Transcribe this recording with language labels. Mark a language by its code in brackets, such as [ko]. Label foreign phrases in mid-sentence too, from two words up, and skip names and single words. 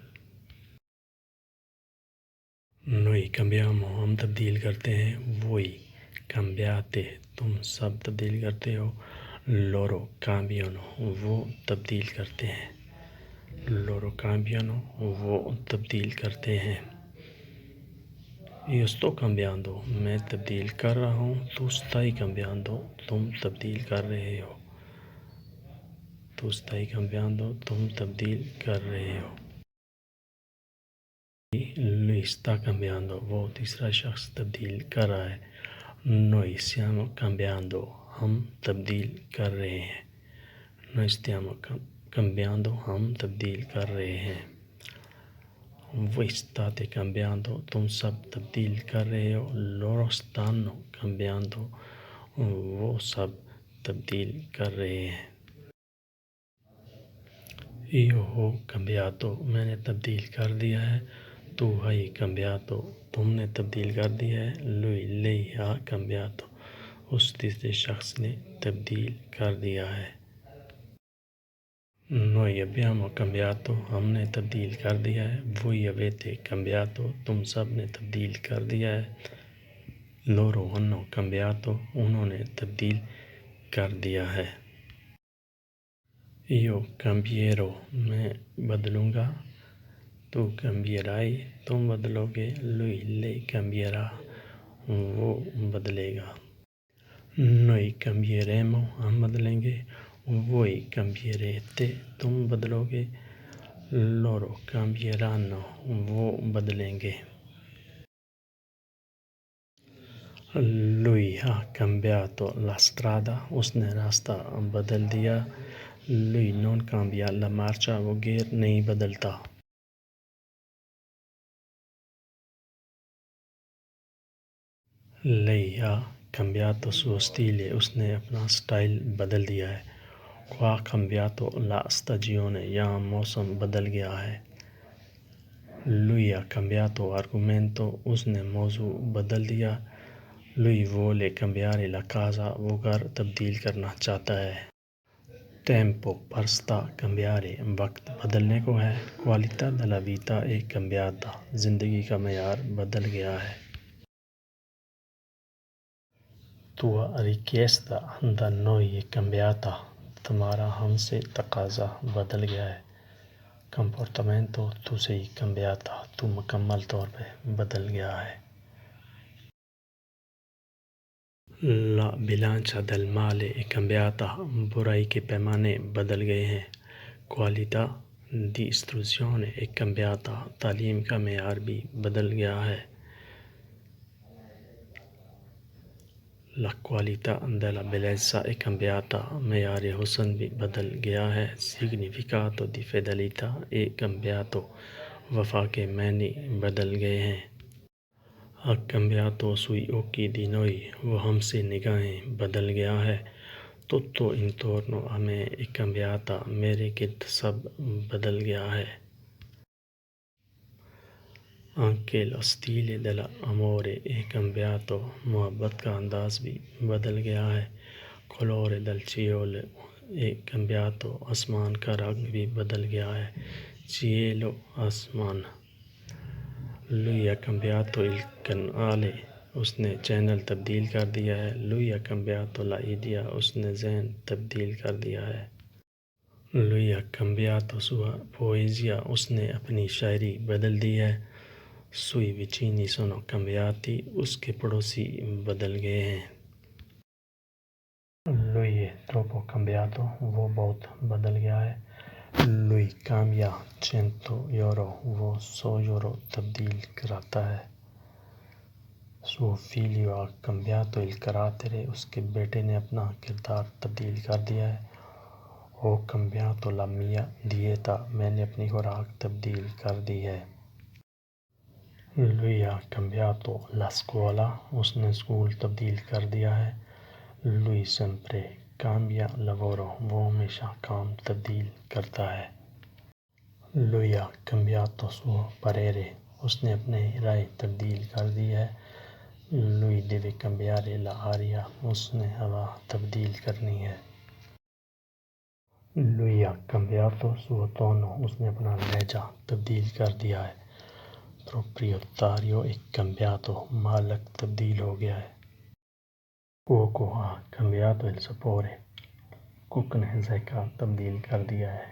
[it] noi cambiamo, [ur] ہم تبدیل کرتے ہیں، [it] voi cambiate, [ur] تم سب تبدیل کرتے ہو، [it] loro cambiano, [ur] وہ تبدیل کرتے ہیں، [it] loro cambiano, [ur] وہ تبدیل کرتے ہیں۔ [it] Io sto cambiando، [ur] میں تبدیل کر رہا ہوں، تو [it] stai cambiando، [ur] تم تبدیل کر رہے ہو، تو [it] stai cambiando، [ur] تم تبدیل کر رہے ہو۔ [it] Lui sta cambiando، [ur] وہ تیسرا شخص تبدیل کر رہا ہے۔ [it] Noi stiamo cambiando، [ur] ہم تبدیل کر رہے ہیں، [it] Noi stiamo cambiando، [ur] ہم تبدیل کر رہے ہیں۔ [it] Voi state cambiando، [ur] تم سب تبدیل کر رہے ہو، [it] loro stanno cambiando، [ur] وہ سب تبدیل کر رہے ہیں۔ [it] Io ho cambiato، [ur] میں نے تبدیل کر دیا ہے، [it] tu hai cambiato، [ur] تم نے تبدیل کر دیا ہے، [it] lui lei ha cambiato، [ur] اس تیسرے شخص نے تبدیل کر دیا ہے۔ [it] Noi abbiamo cambiato، [ur] ہم نے تبدیل کر دیا ہے، [it] voi avete cambiato، [ur] تم سب نے تبدیل کر دیا ہے، [it] loro hanno cambiato، [ur] انہوں نے تبدیل کر دیا ہے۔ [it] Io cambierò، [ur] میں بدلوں گا، [it] tu cambierai، [ur] تم بدلو گے، [it] lui lei cambierà، [ur] وہ بدلے گا۔ [it] Noi cambieremo، [ur] ہم بدلیں گے، [it] voi cambierete، [ur] تم بدلو گے، [it] loro cambieranno، [ur] وہ بدلیں گے۔ [it] Lui ha cambiato la strada، [ur] اس نے راستہ بدل دیا، [it] lui non cambia la marcia، [ur] وہ گیئر نہیں بدلتا۔ [it] Lei ha cambiato suo stile، [ur] اس نے اپنا سٹائل بدل دیا ہے۔ [it] Qua ha cambiato la stagione، [ur] یہاں موسم بدل گیا ہے۔ [it] Lui ha cambiato argomento، [ur] اس نے موضوع بدل دیا۔ [it] Lui vuole cambiare la casa، [ur] وہ گھر تبدیل کرنا چاہتا ہے۔ [it] Tempo per sta cambiare، [ur] وقت بدلنے کو ہے۔ [it] Qualità della vita è cambiata، [ur] زندگی کا معیار بدل گیا ہے۔ [it] Tua richiesta da noi è cambiata، [ur] تمہارا ہم سے تقاضا بدل گیا ہے۔ [it] Comportamento tu sei cambiata، [ur] تو مکمل طور پہ بدل گیا ہے۔ [it] La bilancia del male è cambiata، [ur] برائی کے پیمانے بدل گئے ہیں۔ [it] Qualità di istruzione è cambiata، [ur] تعلیم کا معیار بھی بدل گیا ہے۔ [it] La qualità della bellezza è cambiata، [ur] معیار حسن بھی بدل گیا ہے۔ [it] Significato di fedeltà è cambiato، [ur] وفا کے معنی بدل گئے ہیں۔ [it] Ha cambiato sui occhi di noi، [ur] وہ ہم سے نگاہیں بدل گیا ہے۔ [it] Tutto intorno a me è cambiata، [ur] میرے گرد سب بدل گیا ہے۔ [it] Anche lo stile dell'amore è cambiato، [ur] محبت کا انداز بھی بدل گیا ہے۔ [it] Colore del cielo è cambiato، [ur] آسمان کا رنگ بھی بدل گیا ہے۔ Cielo، آسمان۔ [it] Lui ha cambiato il canale [ur] اس نے چینل تبدیل کر دیا ہے. [it] لوئی ha cambiato la idea, [ur] اس نے ذہن تبدیل کر دیا ہے. [it] Lui ha cambiato sua poesia, [ur] اس نے اپنی شاعری بدل دی ہے. [it] Sui vicini sono cambiati, [ur] اس کے پڑوسی بدل گئے ہیں. [it] Lui è troppo cambiato, [ur] وہ بہت بدل گیا ہے. [it] Lui cambia 100 euro, [ur] وہ 100 euro تبدیل کراتا ہے. [it] Suo figlio ha cambiato il carattere, [ur] اس کے بیٹے نے اپنا کردار تبدیل کر دیا ہے. [it] Ho cambiato la mia dieta, [ur] میں نے اپنی خوراک تبدیل کر دی ہے. [it] Lui ha cambiato la scuola, [ur] اس نے اسکول تبدیل کر دیا ہے. [it] Lui sempre cambia lavoro, [ur] وہ ہمیشہ کام تبدیل کرتا ہے. [it] Lui ha cambiato suo parere, [ur] اس نے اپنے رائے تبدیل کر دی ہے. [it] Lui deve cambiare l'aria, [ur] اس نے ہوا تبدیل کرنی ہے. [it] Lui ha cambiato suo tono, [ur] اس نے اپنا لہجہ تبدیل کر دیا ہے. [it] Proprietario è cambiato, [ur] مالک تبدیل ہو گیا ہے. [it] Cuoco ha cambiato il sapore, [ur] کک نے ذائقہ تبدیل کر دیا ہے.